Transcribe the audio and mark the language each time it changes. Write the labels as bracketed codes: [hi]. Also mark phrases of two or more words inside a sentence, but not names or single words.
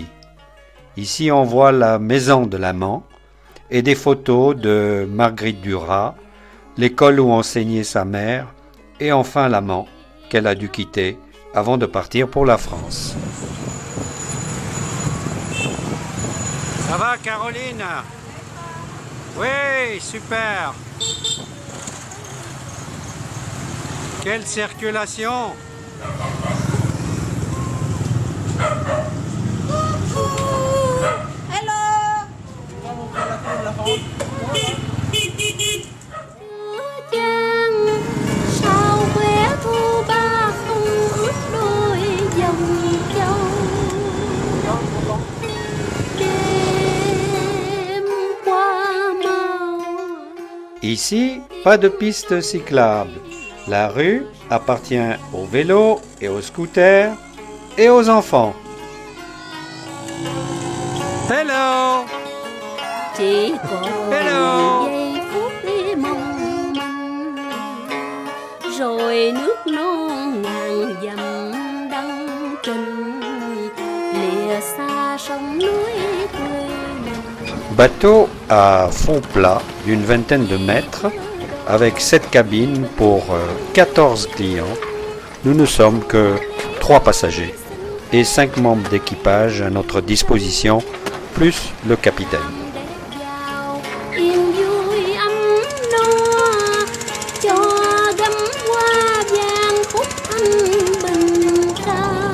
[fr] Ici, on voit la maison de l'amant et des photos de Marguerite Duras, l'école où enseignait sa mère, et enfin l'amant qu'elle a dû quitter avant de partir pour la France. Ça va, Caroline? Oui, super! Quelle circulation! Hello! [vi] Sao khóe thu ba không ướt đôi dòng châu. Đêm qua màu. [fr] Ici, pas de piste cyclable. La rue appartient aux vélos et aux scooters et aux enfants. [vi] Hello! Chỉ còn Hello! giây phút đi mong manh, rồi nước non ngàn dặm đăng trình, lìa xa sông núi quê mình. [fr] Bateau à fond plat d'une vingtaine de mètres, avec 7 cabines pour 14 clients. Nous ne sommes que 3 passagers et 5 membres d'équipage à notre disposition, plus le capitaine. [vi] Yên vui ấm no, cho gấm hoa vàng khúc thanh bình ca.